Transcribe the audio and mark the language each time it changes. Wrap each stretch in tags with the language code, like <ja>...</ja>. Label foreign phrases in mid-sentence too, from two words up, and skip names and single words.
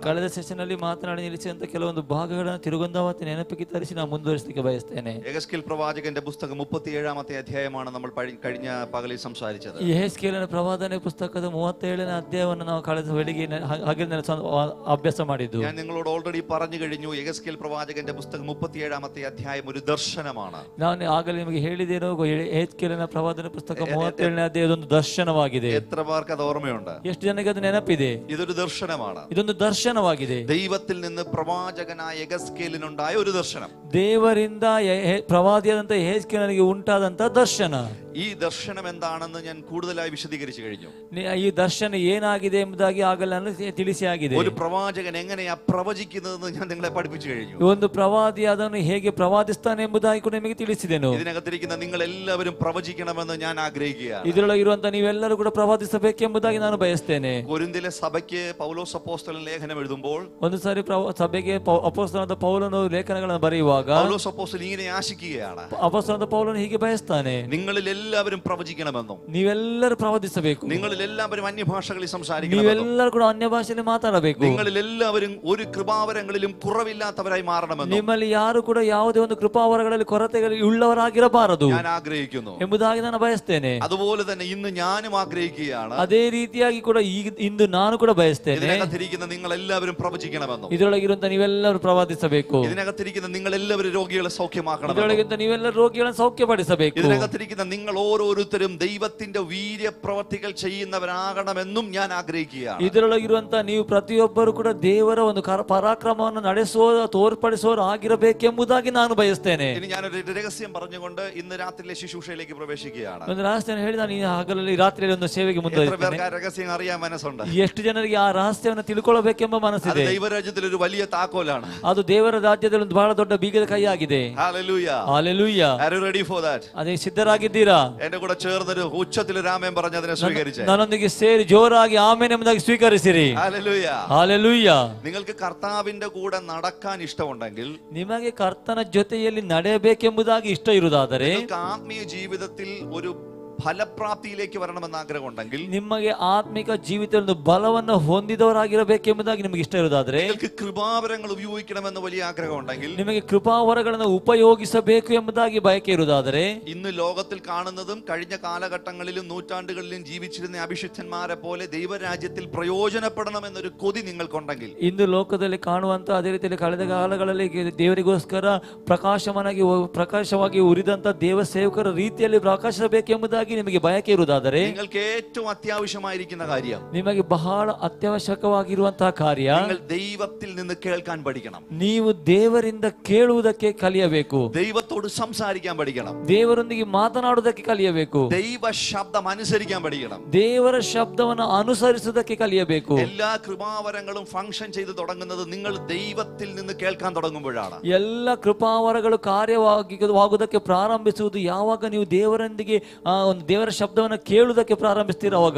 <kn>ಕಳೆದ ಸೆಷನ್ ಅಲ್ಲಿ ಮಾತನಾಡಿ ನಿಲ್ಲಿಸಿದಂತ ಕೆಲವೊಂದು ಭಾಗಗಳನ್ನು ತಿರುಗುಂದಾವತಿ ನೆನಪಿಗೆ ತರಿಸಿ ನಾನು ಮುಂದುವರಿಸಲಿಕ್ಕೆ ಬಯಸ್ತೇನೆ.</kn> <ml>യെഹെസ്കേൽ പ്രവാചകന്റെ പുസ്തകം 37-ാമത്തെ അധ്യായമാണ് നമ്മൾ കഴിഞ്ഞ പകലിൽ സംസാരിച്ചത്.</ml> <kn>ಯೆಹೆಸ್ಕೇಲನ ಪ್ರವಾದನೆ ಪುಸ್ತಕದ 37ನೇ ಅಧ್ಯಾಯವನ್ನು ನಾವು ಕಳೆದ ಬೆಳಿಗ್ಗೆ ಹಗಲಿನಲ್ಲಿ ಅಭ್ಯಾಸ ಮಾಡಿದ್ದು.</kn> <ml>ഞാൻ നിങ്ങളോട് ഓൾറെഡി പറഞ്ഞു കഴിഞ്ഞു. യെഹെസ്കേൽ പ്രവാചകന്റെ പുസ്തകം 37-ാമത്തെ അധ്യായം ഒരു ദർശനമാണ്.</ml> <kn>ನಾನು ಆಗಲೇ ನಿಮಗೆ ಹೇಳಿದ್ದೇನೋ, ಯೆಹೆಸ್ಕೇಲನ ಪ್ರವಾದನೆ ಪುಸ್ತಕ 37ನೇ ಅಧ್ಯಾಯ ಒಂದು ದರ್ಶನವಾಗಿದೆ.</kn> <ml>എത്ര പേർക്ക് അത് ഓർമ്മയുണ്ട്?</ml> <kn>ಎಷ್ಟು ಜನಕ್ಕೆ ಅದು ನೆನಪಿದೆ?</kn> <ml>ഇതൊരു ദർശനമാണ്.</ml> <kn>ಇದೊಂದು ದರ್ಶನವಾಗಿದೆ.</kn> <ml>ദൈവത്തിൽ നിന്ന് പ്രവാചകനായ യെഹെസ്കേലിനുണ്ടായ ഒരു ദർശനം.</ml> <kn>ದೇವರಿಂದ ಪ್ರವಾದಿಯಾದಂತ ಯೆಹೆಸ್ಕೇಲನಿಗೆ ಉಂಟಾದಂತ ದರ್ಶನ.</kn> <ml>ഈ ദർശനം എന്താണെന്ന് ഞാൻ കൂടുതലായി വിശദീകരിച്ചു കഴിഞ്ഞു.</ml> <kn>ಈ ದರ್ಶನ ಏನಾಗಿದೆ ಎಂಬುದಾಗಿ ಆಗಲೇ ನಾನು ತಿಳಿಸಿ ಆಗಿದೆ.</kn> <ml>ഒരു പ്രവാചകൻ എങ്ങനെയാ പ്രവചിക്കുന്നതെന്ന് ഞാൻ നിങ്ങളെ പഠിപ്പിച്ചു കഴിഞ്ഞു.</ml> <kn>ಒಂದು ಪ್ರವಾದಿ ಅದನ್ನು ಹೇಗೆ ಪ್ರವಾದಿಸ್ತಾನೆ ಎಂಬುದಾಗಿ ಕೂಡ ನಿಮಗೆ ತಿಳಿಸಿದೆನು.</kn> <ml>ഇതിനകത്തിരിക്കുന്ന നിങ്ങൾ എല്ലാവരും പ്രവചിക്കണമെന്ന് ഞാൻ ആഗ്രഹിക്കുകയാണ്.</ml> <kn>ಇದರೊಳಗಿರುವಂತ ನೀವೆಲ್ಲರೂ ಕೂಡ ಪ್ರವಾದಿಸಬೇಕೆಂಬುದಾಗಿ ನಾನು ಬಯಸ್ತೇನೆ.</kn> <ml>കൊരിന്തിലെ സഭയ്ക്ക് പൗലോസ് അപ്പോസ്തലൻ ലേഖനം എഴുതുമ്പോൾ</ml> <kn>ಒಂದು ಸಾರಿ ಸಭೆಗೆ ಅಪೊಸ್ತಲನಾದ ಪೌಲನು ಲೇಖನಗಳನ್ನು ಬರೆಯುವಾಗ</kn> <ml>പൗലോസ് അപ്പോസ്തലൻ ഇങ്ങനെ ആശിക്കുകയാണ്.</ml> <kn>ಅಪೊಸ್ತಲನಾದ ಪೌಲನು ಹೀಗೆ ಬಯಸ್ತಾನೆ,</kn> <ml>നിങ്ങളിൽ എല്ലാവരും പ്രവചിക്കണമെന്നും</ml> <kn>ನೀವೆಲ್ಲರೂ ಪ್ರವಾದಿಸಬೇಕು,</kn> <ml>നിങ്ങളിൽ എല്ലാവരും അന്യഭാഷകളിൽ സംസാരിക്കണം,</ml> <kn>ನೀವೆಲ್ಲರೂ ಕೂಡ ಅನ್ಯ ಭಾಷೆಯಲ್ಲಿ ಮಾತಾಡಬೇಕು,</kn> <ml>നിങ്ങളിൽ എല്ലാവരും ഒരു കൃപാവരങ്ങളിലും കുറവില്ലാത്തവരായി മാറണമെന്നും</ml> <kn>ನಿಮ್ಮಲ್ಲಿ ಯಾರು ಕೂಡ ಯಾವುದೇ ಒಂದು ಕೃಪಾವರಗಳಲ್ಲಿ ಕೊರತೆಗಳು ಉಳ್ಳವರಾಗಿರಬಾರದು</kn> <ml>ഞാൻ ആഗ്രഹിക്കുന്നു</ml> <kn>ಎಂಬುದಾಗಿ ನಾನು ಬಯಸ್ತೇನೆ.</kn> <ml>അതുപോലെ തന്നെ ഇന്ന് ഞാനും ആഗ്രഹിക്കുകയാണ്.</ml> <kn>ಅದೇ ರೀತಿಯಾಗಿ ಕೂಡ ಇಂದು ನಾನು ಕೂಡ ಬಯಸ್ತೇನೆ.</kn> <ml>ഇതിനകത്തിരിക്കുന്ന നിങ്ങൾ എല്ലാവരും പ്രവചിക്കണമെന്നും</ml> <kn>ಇದರೊಳಗಿರುವಂತ ನೀವೆಲ್ಲರೂ ಪ್ರವಾದಿಸಬೇಕು,</kn> <ml>ഇതിനകത്തിരിക്കുന്ന നിങ്ങൾ എല്ലാവരും രോഗികളെ സൗഖ്യമാക്കണം,</ml> <kn>ಇದರೊಳಗಿಂತ ನೀವೆಲ್ಲರೂ ರೋಗಿಗಳನ್ನು ಸೌಖ್ಯಪಡಿಸಬೇಕು,</kn> <ml>ഇതിനകത്തിരിക്കുന്ന നിങ്ങൾ ഓരോരുത്തരും ദൈവത്തിന്റെ വീര്യപ്രവർത്തികൾ ചെയ്യുന്നവരാകണമെന്നും ഞാൻ ആഗ്രഹിക്കുകയാണ്.</ml> <kn>ಇದರೊಳಗಿರುವಂತ ನೀವು ಪ್ರತಿಯೊಬ್ಬರು ಕೂಡ ದೇವರ ಒಂದು ಪರಾಕ್ರಮವನ್ನು ತೋರ್ಪಡಿಸುವವರು ಆಗಿರಬೇಕೆಂಬುದಾಗಿ ನಾನು ಬಯಸ್ತೇನೆ.</kn> <ml>ഇനി ഞാനൊരു രഹസ്യം പറഞ്ഞുകൊണ്ട് ഇന്ന് രാത്രിയിലെ ശുശ്രൂഷയിലേക്ക് പ്രവേശിക്കുകയാണ്.</ml> <kn>ಒಂದು ರಹಸ್ಯ ಹೇಳಿ ನಾನು ಈ ಹಗಲಲ್ಲಿ ರಾತ್ರಿಯಲ್ಲಿ ಒಂದು ಸೇವೆಗೆ ಮುಂದುವರಿಸ್ತೇನೆ.</kn> <ml>രഹസ്യം അറിയാൻ മനസ്സുണ്ട്?</ml> <kn>ಎಷ್ಟು ಜನರಿಗೆ ಆ ರಹಸ್ಯವನ್ನು ತಿಳ್ಕೊಳ್ಳಬೇಕೆಂಬ ಮನಸ್ಸಿದೆ?</kn> <ml>ദൈവരാജ്യത്തിൽ ഒരു വലിയ താക്കോലാണ്.</ml> <kn>ಅದು ದೇವರ ರಾಜ್ಯದಲ್ಲಿ ಒಂದು ಬಹಳ ದೊಡ್ಡ ಬೀಗದ ಕೈಯಾಗಿದೆ.</kn> <en>Hallelujah. Hallelujah. Are you ready for that?</en> <kn>ಅದೇ ಸಿದ್ಧರಾಗಿದ್ದೀರಾ?</kn> <ml>എന്റെ കൂടെ ചേർന്നൊരു ഉച്ചത്തിൽ രാമൻ പറഞ്ഞതിനെ സ്വീകരിച്ചേ.</ml> <kn>ನನ್ನೊಂದಿಗೆ ಸೇರಿ ಜೋರಾಗಿ ಆಮೆನ್ ಎಂಬುದಾಗಿ ಸ್ವೀಕರಿಸಿರಿ.</kn> <en>Hallelujah. Hallelujah.</en> <ml>നിങ്ങൾക്ക് കർത്താവിന്റെ കൂടെ നടക്കാൻ ഇഷ്ടമുണ്ടെങ്കിൽ,</ml> <kn>ನಿಮಗೆ ಕರ್ತನ ಜೊತೆಯಲ್ಲಿ ನಡೆಯಬೇಕೆಂಬುದಾಗಿ ಇಷ್ಟ ಇರುವುದಾದರೆ,</kn> <ml>നിങ്ങൾക്ക് ആത്മീയ ജീവിതത്തിൽ ഒരു ഫലപ്രാപ്തിയിലേക്ക് വരണമെന്ന് ആഗ്രഹമുണ്ടെങ്കിൽ,</ml> <kn>ನಿಮಗೆ ಆತ್ಮಿಕ ಜೀವಿತದಲ್ಲಿ ಒಂದು ಬಲವನ್ನು ಹೊಂದಿದವರಾಗಿರಬೇಕೆಂಬುದಾಗಿ ನಿಮಗೆ ಇಷ್ಟ ಇರುವುದಾದರೆ,</kn> <ml>നിങ്ങൾക്ക് കൃപാവരങ്ങൾ ഉപയോഗിക്കണമെന്ന് വലിയ ആഗ്രഹമുണ്ടെങ്കിൽ,</ml> <kn>ನಿಮಗೆ ಕೃಪಾವರಗಳನ್ನು ಉಪಯೋಗಿಸಬೇಕು ಎಂಬುದಾಗಿ ಬಯಕೆ ಇರುವುದಾದರೆ,</kn> <ml>ഇന്ന് ലോകത്തിൽ കാണുന്നതും കഴിഞ്ഞ കാലഘട്ടങ്ങളിലും നൂറ്റാണ്ടുകളിലും ജീവിച്ചിരുന്ന അഭിഷിക്തന്മാരെ പോലെ ദൈവരാജ്യത്തിൽ പ്രയോജനപ്പെടണമെന്നൊരു കൊതി നിങ്ങൾക്കുണ്ടെങ്കിൽ,</ml> <kn>ಇಂದು ಲೋಕದಲ್ಲಿ ಕಾಣುವಂತ ಅದೇ ರೀತಿಯಲ್ಲಿ ಕಳೆದ ಕಾಲಗಳಲ್ಲಿ ದೇವರಿಗೋಸ್ಕರ ಪ್ರಕಾಶವಾಗಿ ಉರಿದಂತ ದೇವ ಸೇವಕರ ರೀತಿಯಲ್ಲಿ ಪ್ರಕಾಶಿಸಬೇಕೆಂಬುದಾಗಿ ನಿಮಗೆ ಬಯಕೆ ಇರುವುದಾದರೆ,</kn> <ml>നിങ്ങൾക്ക് ഏറ്റവും അത്യാവശ്യമായിരിക്കുന്ന കാര്യം,</ml> <kn>ನಿಮಗೆ ಬಹಳ ಅತ್ಯವಶ್ಯಕವಾಗಿರುವಂತಹ ಕಾರ್ಯ,</kn> <ml>നിങ്ങൾ ദൈവത്തിൽ നിന്ന് കേൾക്കാൻ പഠിക്കണം.</ml> <kn>ನೀವು ದೇವರಿಂದ ಕೇಳುವುದಕ್ಕೆ ಕಲಿಯಬೇಕು,</kn> <ml>ദൈവത്തോട് സംസാരിക്കാൻ പഠിക്കണം,</ml> <kn>ದೇವರೊಂದಿಗೆ ಮಾತನಾಡುವುದಕ್ಕೆ ಕಲಿಯಬೇಕು,</kn> <ml>ദൈവ ശബ്ദം അനുസരിക്കാൻ പഠിക്കണം,</ml> <kn>ದೇವರ ಶಬ್ದವನ್ನು ಅನುಸರಿಸುವುದಕ್ಕೆ ಕಲಿಯಬೇಕು.</kn> <ml>എല്ലാ കൃപാവരങ്ങളും ഫംഗ്ഷൻ ചെയ്ത് തുടങ്ങുന്നത് നിങ്ങൾ ദൈവത്തിൽ നിന്ന് കേൾക്കാൻ തുടങ്ങുമ്പോഴാണ്.</ml> <kn>ಎಲ್ಲ ಕೃಪಾವರಗಳು ಕಾರ್ಯವಾಗುವುದಕ್ಕೆ ಪ್ರಾರಂಭಿಸುವುದು ಯಾವಾಗ ನೀವು ದೇವರೊಂದಿಗೆ ಒಂದು ದೇವರ ಶಬ್ದವನ್ನು ಕೇಳುವುದಕ್ಕೆ ಪ್ರಾರಂಭಿಸ್ತೀರ ಅವಾಗ.</kn>